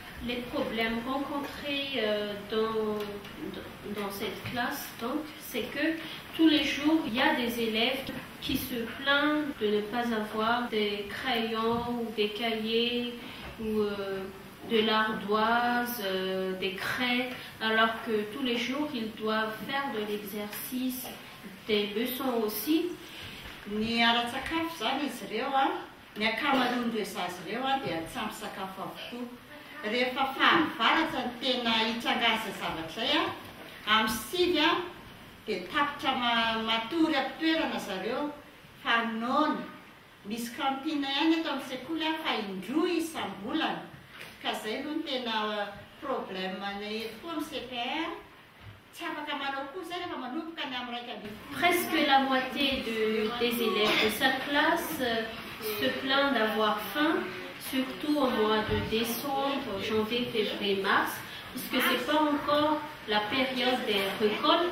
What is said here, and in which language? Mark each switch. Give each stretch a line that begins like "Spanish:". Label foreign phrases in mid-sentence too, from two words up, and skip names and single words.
French: les problèmes rencontrés dans cette classe, donc, c'est que tous les jours, il y a des élèves qui se plaignent de ne pas avoir des crayons ou des cahiers ou de l'ardoise, des craies, alors que tous les jours, ils doivent faire de l'exercice, des leçons aussi.
Malagasy: Ny ara-tsakafo zany izy ireo a, ny ankamaroan'ireo zazy ireo a dia tsy ampy sakafo avokoa. Rehefa fahavaratra ny tena hitsangaza zavatra izay a, amin'ny sivy a dia tapitra matory am-toerana zareo fa noana. Misy kantine ihany eto amin'ny sekoly a fa indroa isam-bolana. Ka izay aloha ny tena problème eto koa amin'ny CPR.
French: Presque la moitié des élèves de sa classe se plaignent d'avoir faim, surtout au mois de décembre, janvier, février, mars, puisque ce n'est pas encore la période des récoltes.